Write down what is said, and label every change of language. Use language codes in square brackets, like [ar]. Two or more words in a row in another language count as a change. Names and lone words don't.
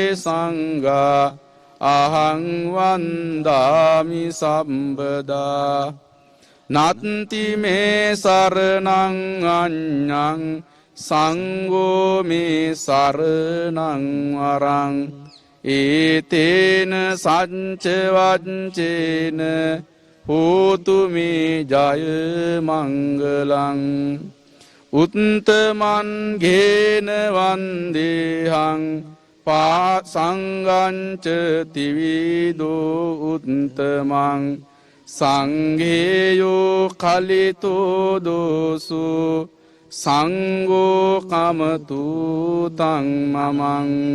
[pi] සංඝා අහං වන්දාමි සම්බදා නත්ති මේ සරණං අඤ්ඤං සංඝෝ මේ සරණං වරං ඒතේන සච්ච වච්චේන හෝතු මේ ජය මංගලං උත්තමං ඝේන වන්දේහං පාසංගංච තිවිදෝ උත්තමං සංඝේයෝ කලිතෝ දෝසු සංඝෝ කමතු තං මමං